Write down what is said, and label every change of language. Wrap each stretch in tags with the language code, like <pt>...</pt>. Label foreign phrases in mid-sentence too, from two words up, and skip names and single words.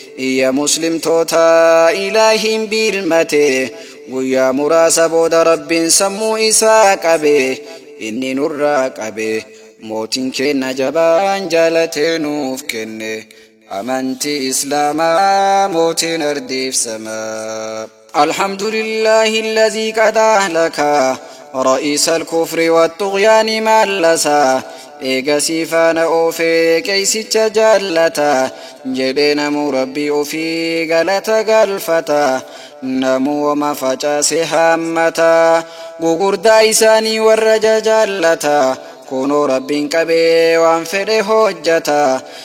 <om>Iyya muslimtoota Ilaahiin bilmate. Guyyaa muraasa booda Rabbiin sammuu isaa qabe. Inni nurraa qabe. Mootiin keenna jabaan jaalatee nuuf kenne. Amantii Islaamaa mootiin ardiif samaa.</om> <ar>الحمد لله الذي قد أهلك رئيس الكفر والطغيان ملسا.</ar> <om>Eega si faana oofee qeeysicha jaallata. Jedhee namuu Rabbii ofii galata galfata. Namuu wama facaase haammata. Gugurdaa isaanii warra jajaallata. Kunoo Rabbiin qabee waan fedhe hojjata.</om>